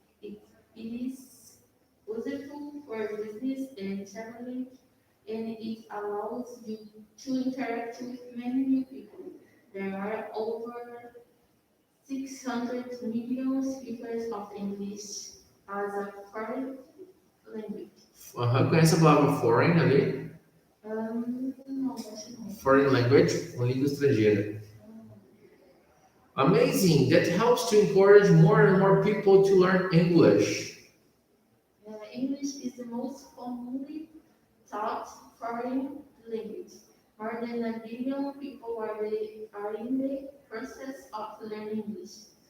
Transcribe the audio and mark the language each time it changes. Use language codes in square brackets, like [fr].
[en] It is useful for business and traveling, and it allows you to interact with many new people. There are over 600 million speakers of English as a foreign language. [pt] Conhece a palavra foreign ali? Não, acho não. [en] Foreign language, [pt] uma língua estrangeira. [en] Amazing! That helps to encourage more and more people to learn English. English is the most commonly taught foreign language. More than 1 billion people are in the process of learning English.